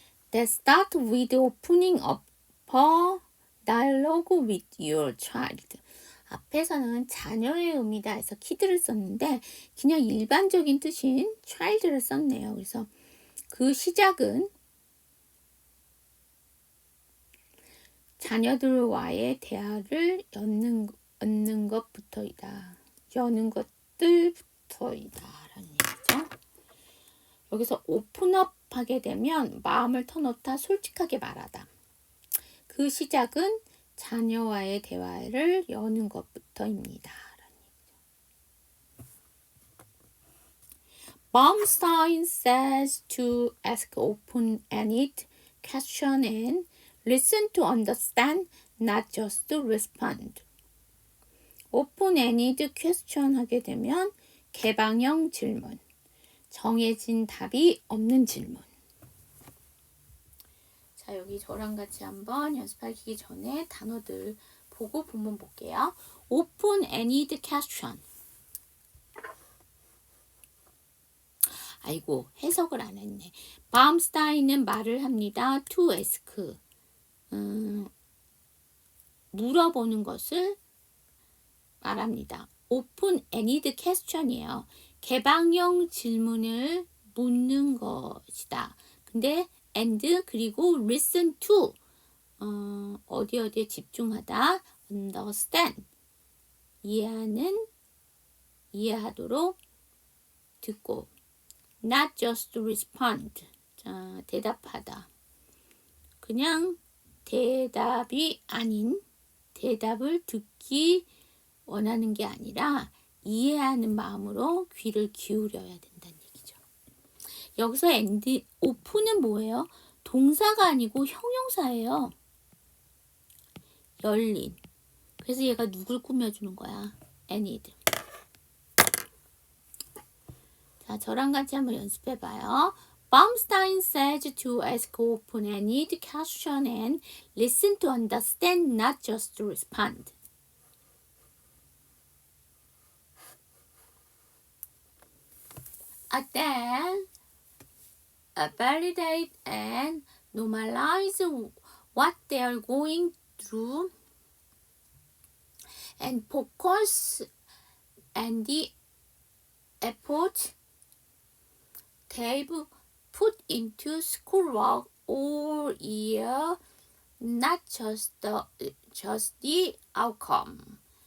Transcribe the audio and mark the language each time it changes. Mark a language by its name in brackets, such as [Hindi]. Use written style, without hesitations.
[English] That start with opening up a dialogue with your child. [Korean] 앞에서는 자녀의 의미다 해서 kid를 썼는데 그냥 일반적인 뜻인 child를 썼네요. 그래서 그 시작은 자녀들과의 대화를 여는 것부터이다. 여는 것들부터이다. 라는 얘기죠. 여기서 오픈업 하게 되면 마음을 터놓다, 솔직하게 말하다. 그 시작은 자녀와의 대화를 여는 것부터입니다. [English] Baumstein says to ask open-ended question and listen to understand, not just to respond. [Korean] open-ended question 하게 되면 개방형 질문. 정해진 답이 없는 질문. 자, 여기 저랑 같이 한번 연습하기 전에 단어들 보고 본문 볼게요. [English] open-ended question. [Korean] 아이고, 해석을 안 했네. 바움스타인은 말을 합니다. [English] to ask. [Korean] 물어보는 것을 말합니다. open-ended question이에요. 개방형 질문을 묻는 것이다. 근데 and 그리고 listen to 어디에 집중하다. understand 이해하도록 듣고 [English] not just respond [Korean] 자, 대답하다. 그냥 대답이 아닌 대답을 듣기 원하는 게 아니라 이해하는 마음으로 귀를 기울여야 된다는 얘기죠. 여기서 and, open은 뭐예요? 동사가 아니고 형용사예요. 열린. 그래서 얘가 누굴 꾸며주는 거야? [English] ended. [Korean] 자, 저랑 같이 한번 연습해봐요. [English] Baumstein says to ask open-ended question and listen to understand, not just to respond. Then validate and normalize what they are going through and focus and the effort they've put into schoolwork all year, not just the outcome.